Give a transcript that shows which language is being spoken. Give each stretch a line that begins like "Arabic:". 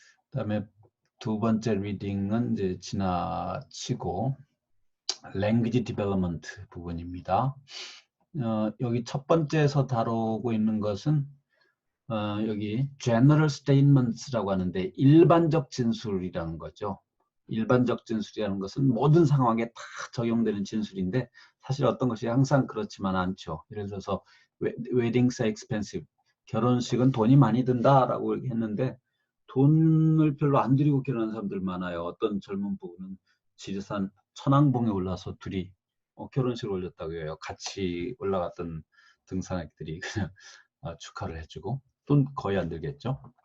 Korean: 그다음에 두 번째 리딩은 이제 지나치고 language development 부분입니다. 여기 첫 번째에서 다루고 있는 것은 여기 general statements라고 하는데 일반적 진술이라는 거죠. 일반적 진술이라는 것은 모든 상황에 다 적용되는 진술인데 사실 어떤 것이 항상 그렇지만 않죠.
English: 예를 들어서 weddings are expensive.
Korean: 결혼식은 돈이 많이 든다라고 했는데 돈을 별로 안 들이고 결혼하는 사람들 많아요. 어떤 젊은 부부는 지리산 천왕봉에 올라서 둘이 결혼식을 올렸다고 해요. 같이 올라갔던 등산객들이 그냥 축하를 해주고 돈 거의 안 들겠죠.